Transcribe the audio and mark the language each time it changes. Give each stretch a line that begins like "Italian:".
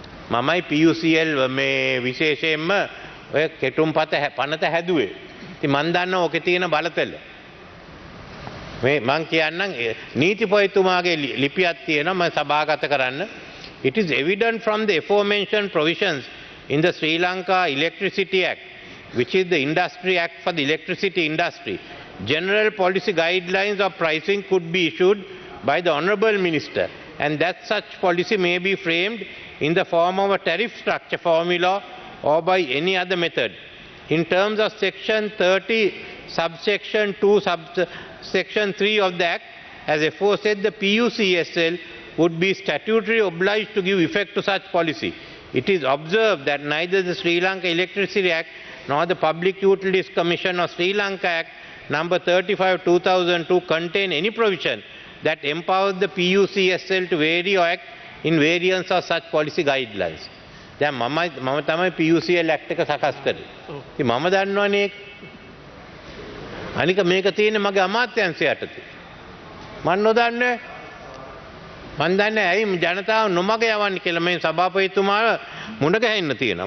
Sinhala: මමයි PUCL මේ විශේෂයෙන්ම ඔය කෙටුම්පත පනත හැදුවේ. ඉතින් මම දන්නවා ඔකේ තියෙන බලතල. මේ මං කියන්නම් නීතිපතිතුමාගේ ලිපියක් තියෙනවා මම සභාගත කරන්න.
English: It is evident from the aforementioned provisions in the Sri Lanka Electricity Act, which is the Industry Act for the electricity industry. General policy guidelines of pricing could be issued by the Honourable Minister, and that such policy may be framed in the form of a tariff structure formula or by any other method. In terms of Section 30, subsection 2, subsection 3 of the Act, as aforesaid, the PUCSL would be statutorily obliged to give effect to such policy. It is observed that neither the Sri Lanka Electricity Act nor the Public Utilities Commission of Sri Lanka Act number 35/2002 contain any provision that empowers the PUCSL to vary or act in variance of such policy guidelines.
Sinhala: දැන් මම තමයි PUCL Act එක සකස් කරේ. ඉතින් මම දන්නවනේ. අනික මේක තියෙන්නේ මගේ අමාත්‍යාංශය යටතේ. මම නොදන්නේ. මම දන්නේ ඇයි ජනතාව නොමග යවන්නේ කියලා මේ සභාපතිතුමා මුණ ගැහෙන්න තියෙනවා.